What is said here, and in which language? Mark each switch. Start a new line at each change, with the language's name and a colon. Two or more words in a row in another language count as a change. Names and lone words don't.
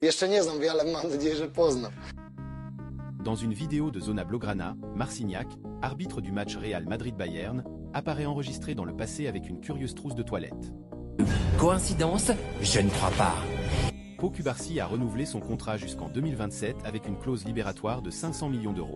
Polish: Jeszcze nie znam wiele, mam nadzieję, że poznam.
French: Dans une vidéo de Zona Blaugrana, Marcignac, arbitre du match Real Madrid-Bayern, apparaît enregistré dans le passé avec une curieuse trousse de toilette. Coïncidence? Je ne crois pas. Pau Cubarsí a renouvelé son contrat jusqu'en 2027 avec une clause libératoire de 500 millions d'euros.